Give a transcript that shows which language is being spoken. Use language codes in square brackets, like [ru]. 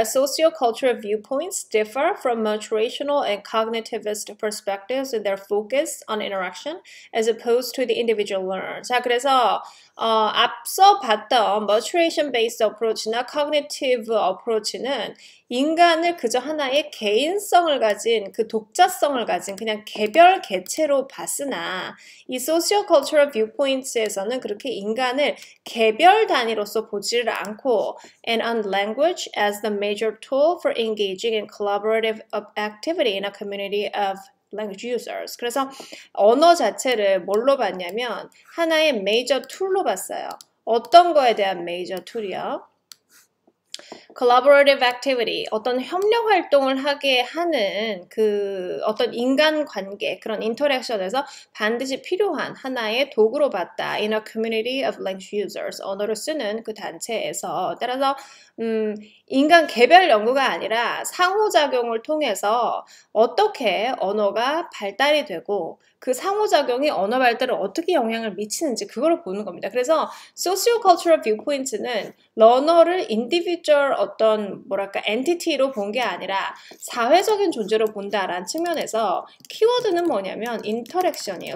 [en] Socio-cultural viewpoints differ from motivational and cognitivist perspectives in their focus on interaction as opposed to the individual learner. [ko] 자, 그래서 앞서 봤던 motivation-based approach나 cognitive approach는 인간을 그저 하나의 개인성을 가진 그 독자성을 가진 그냥 개별 개체로 봤으나 이 socio-cultural viewpoints에서는 그렇게 인간을 개별 단위로서 보지를 않고 [en] and on language as the major tool for engaging in collaborative activity in a community of language users. [ko] 그래서 언어 자체를 뭘로 봤냐면 하나의 메이저 툴로 봤어요. 어떤 거에 대한 메이저 툴이요? collaborative activity, 어떤 협력 활동을 하게 하는 그 어떤 인간관계, 그런 인터랙션에서 반드시 필요한 하나의 도구로 봤다. [en] In a community of language users, [ko] 언어를 쓰는 그 단체에서. [en] 따라서 인간 개별 연구가 아니라 상호작용을 통해서 어떻게 언어가 발달이 되고 그 상호작용이 언어 발달에 어떻게 영향을 미치는지 그거를 보는 겁니다. 그래서 socio-cultural viewpoint는 러너를 individual 어떤 뭐랄까 엔티티로 본 게 아니라 사회적인 존재로 본다라는 측면에서 키워드는 뭐냐면 인터랙션이에요.